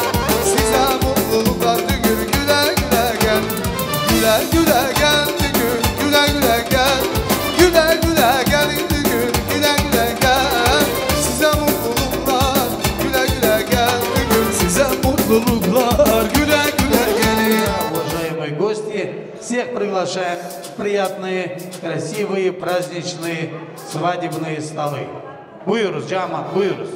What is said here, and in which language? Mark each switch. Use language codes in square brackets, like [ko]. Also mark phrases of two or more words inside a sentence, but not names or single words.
[tr] Size mutluluklar düngür güle güle gel. Güle güle gel düngür güle güle gel. Güle güle gel düngür güle güle gel. Size mutluluklar güle güle gel düngür. Size mutluluklar güle güle gelin. [ru] Уважаемые гости, всех приглашаем в приятные, красивые, праздничные, свадебные столы. [tr] Buyuruz cemaat, buyuruz.